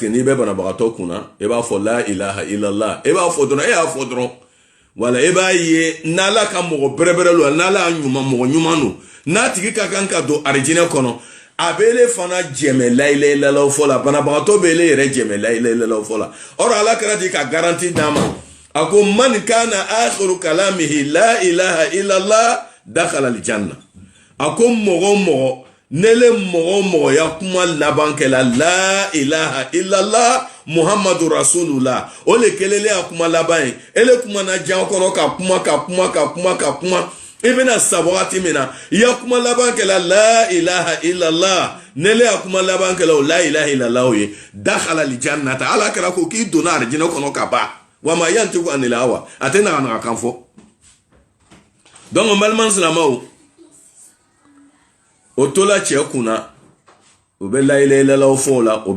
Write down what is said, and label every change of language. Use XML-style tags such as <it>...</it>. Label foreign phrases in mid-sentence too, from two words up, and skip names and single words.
<bm>n'i bɛ banabagatɔ kunna i b'a fɔ</bm> <ar>لا إله إلا الله</ar> <bm>e b'a fɔ dɔrɔn e y'a fɔ dɔrɔn wala e b'a ye n'ala ka mɔgɔ bɛrɛbɛrɛ lo n'ala ɲuman mɔgɔ ɲuman do n'a tigi ka kan ka don arijinɛ kɔnɔ a bɛ ele fana jɛmɛ</bm> <ar>لا إله إلا الله</ar> <bm>fɔ la banabagatɔ bɛ ele yɛrɛ jɛmɛ</bm> <ar>لا إله إلا الله</ar> <bm>fɔ la or ala kɛra di ka garanti d'a ma a ko</bm> <ar>من كان آخر كلامه لا إله إلا الله دخل الجنة</ar> <bm>a ko mɔgɔ mɔgɔ nele mɔgɔ ya kuma laban kɛla</bm> <ar>لا إله إلا الله محمد رسول الله</ar> <bm>o le kelele ya kuma laban ye ele kuma na jan kɔnɔ ka kuma i bɛna sa wagati min na i ya kuma laban kɛla</bm> <ar>لا إله إلا الله</ar> <bm>nele ya kuma laban kɛla o</bm> <ar>لا إله إلا الله</ar> <bm>ye</bm> <ar>دخل الجنة</ar> <bm>ala kɛra ko k'i donna arijinɛ kɔnɔ ka ban</bm> <ar>وما ينطق عن الهوى</ar> <bm>a tɛ naga kan fɔ donc n balima silamɛw o tola cɛ kunna o bɛ</bm> <ar>لا إله إلا الله</ar> <bm>fɔ la o bɛ</bm>